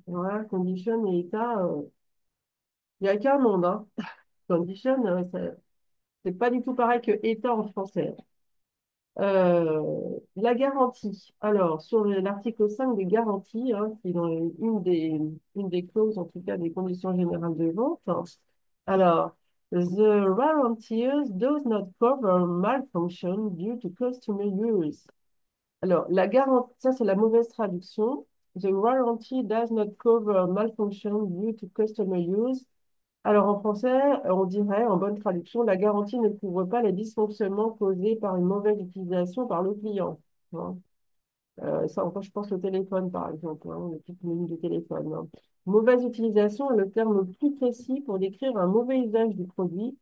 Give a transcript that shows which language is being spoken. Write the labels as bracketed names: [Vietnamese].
[French] Voilà, condition et état, il n'y a qu'un monde, hein. Condition, c'est pas du tout pareil que état en français. La garantie. Alors, sur l'article 5 des garanties, hein, qui est dans une des clauses, en tout cas des conditions générales de vente. Alors, [English] the warranties does not cover malfunction due to customer use. [French] Alors, la garantie, ça c'est la mauvaise traduction. [English] The warranty does not cover malfunction due to customer use. [French] Alors, en français, on dirait, en bonne traduction, la garantie ne couvre pas les dysfonctionnements causés par une mauvaise utilisation par le client, hein. Ça, encore, je pense au téléphone, par exemple, hein, le petit menu de téléphone, hein. Mauvaise utilisation est le terme le plus précis pour décrire un mauvais usage du produit.